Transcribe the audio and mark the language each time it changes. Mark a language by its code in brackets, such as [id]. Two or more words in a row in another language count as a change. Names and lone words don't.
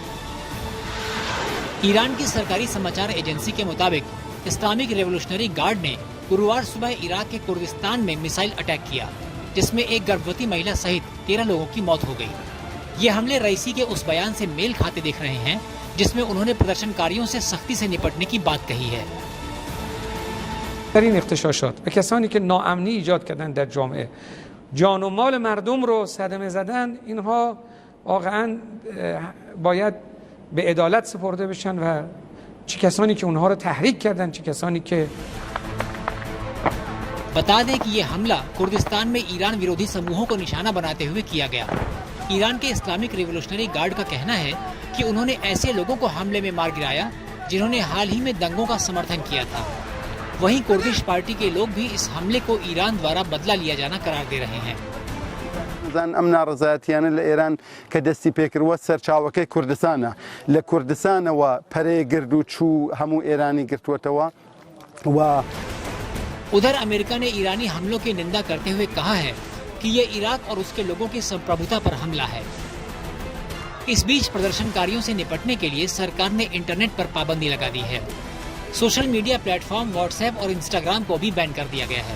[hi] ईरान की सरकारी समाचार एजेंसी के मुताबिक इस्लामिक रेवोल्यूशनरी गार्ड ने गुरुवार सुबह इराक के कुर्दिस्तान में [en] missile attack [hi] किया, जिसमें एक गर्भवती महिला सहित 13 लोगों की मौत हो गई। ये हमले रईसी के उस बयान से मेल खाते दिख रहे हैं जिसमें उन्होंने प्रदर्शनकारियों से सख्ती से निपटने की बात कही है। [fa] این اغتشاشات به کسانی که ناامنی ایجاد کردن در جامعه، جان و مال مردم رو صدمه زدن، اینها واقعا باید به عدالت سپرده بشن و چه کسانی که اونها رو تحریک کردن، چه کسانی که [hi] बता दें कि ये हमला कुर्दिस्तान में ईरान विरोधी समूहों को निशाना बनाते हुए किया गया। ईरान के इस्लामिक रिवोल्यूशनरी गार्ड का कहना है कि उन्होंने ऐसे लोगों को हमले में मार गिराया जिन्होंने हाल ही में दंगों का समर्थन किया था। वहीं कुर्दिश पार्टी के लोग भी इस हमले को ईरान द्वारा बदला लिया जाना करार दे रहे हैं। [ckb] ئەم ناڕزایەتیانە لە ئێران کە دەستی پێکردووە سەرچاوەکەی کوردستانە، لە کوردستانەوە پەرەی گرد و چوو هەموو ئێرانی گرتووەتەوە و [hi] उधर अमेरिका ने ईरानी हमलों की निंदा करते हुए कहा है कि ये इराक और उसके लोगों की संप्रभुता पर हमला है। इस बीच प्रदर्शनकारियों से निपटने के लिए सरकार ने इंटरनेट पर पाबंदी लगा दी है। [en] social media platform [hi] व्हाट्सएप और इंस्टाग्राम को भी बैन कर दिया गया है।